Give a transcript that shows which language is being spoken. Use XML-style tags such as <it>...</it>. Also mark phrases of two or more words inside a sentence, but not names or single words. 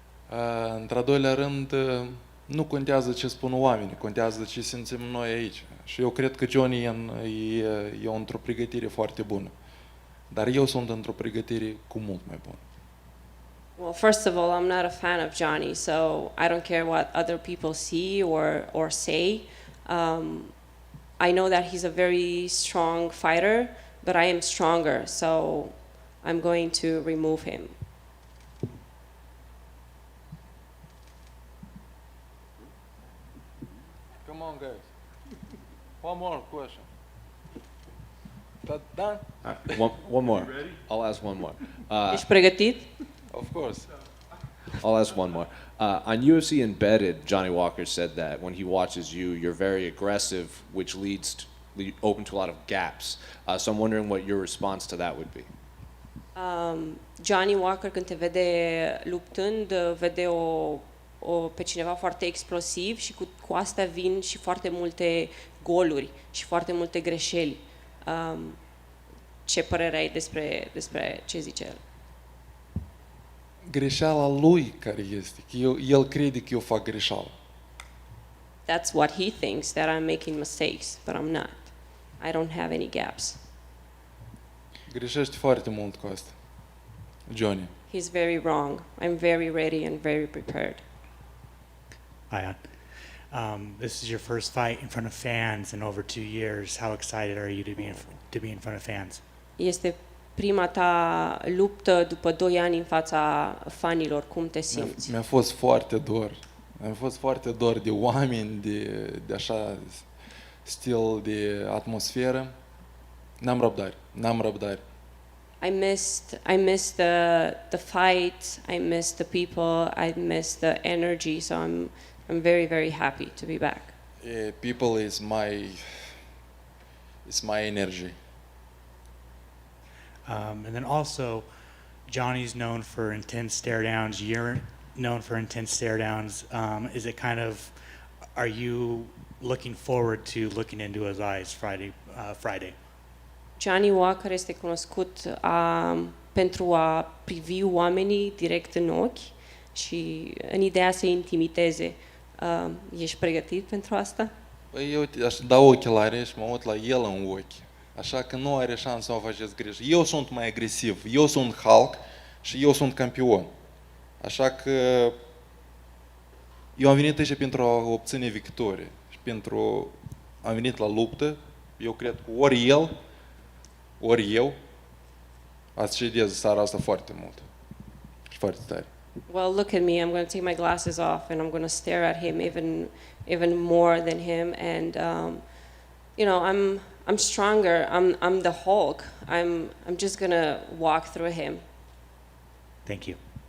<ro>Într-al doilea rând, nu contează ce spun oamenii, contează ce simțim noi aici. Și eu cred că Johnny e într-o pregătire foarte bună. Dar eu sunt într-o pregătire cu mult mai bună.</ro> <en>Well, first of all, I'm not a fan of Johnny, so I don't care what other people see or say. I know that he's a very strong fighter, but I am stronger, so I'm going to remove him. Come on, guys. One more question. That done? One more. I'll ask one more.</en> <ro>Ești pregătit?</ro> <en>Of course. I'll ask one more. On UFC Embedded, Johnny Walker said that when he watches you, you're very aggressive, which open to a lot of gaps. So I'm wondering what your response to that would be. Johnny Walker,</en> <ro>când te vede luptând, vede pe cineva foarte explosiv și cu astea vin și foarte multe goluri și foarte multe greșeli. Ce părere ai despre ce zice el? Greșeala lui care este, că el crede că eu fac greșeală.</ro> <en>That's what he thinks, that I'm making mistakes, but I'm not. I don't have any gaps.</en> <ro>Greșește foarte mult cu asta, Johnny.</ro> <en>He's very wrong. I'm very ready and very prepared. Hi, this is your first fight in front of fans in over 2 years. How excited are you to be in front of fans?</en> <ro>Este prima ta luptă după 2 ani în fața fanilor. Cum te simți? Mi-a fost foarte dor. Mi-a fost foarte dor de oameni, de așa stil de atmosferă. N-am răbdare.</ro> <en>I missed the fight. I missed the people. I missed the energy. So I'm very, very happy to be back. People is my energy. And then also, Johnny's known for intense stare downs. You're known for intense stare downs. Is it kind of, are you looking forward to looking into his eyes Friday?</en> <ro>Johnny Walker este cunoscut pentru a privi oamenii direct în ochi și în ideea să intimideze. Ești pregătit pentru asta? Păi eu aș da ochelare și mă uit la el în ochi. Așa că nu are șansă să o faceți greș. Eu sunt mai agresiv, eu sunt Hulk și eu sunt campion. Așa că eu am venit aici pentru a obține victorie și am venit la luptă. Eu cred că ori el, ori eu, ați cedez seara asta foarte mult și foarte tare.</ro> <en>Well, look at me. I'm going to take my glasses off and I'm going to stare at him even more than him. And I'm stronger. I'm the Hulk. I'm just going to walk through him. Thank you.</en>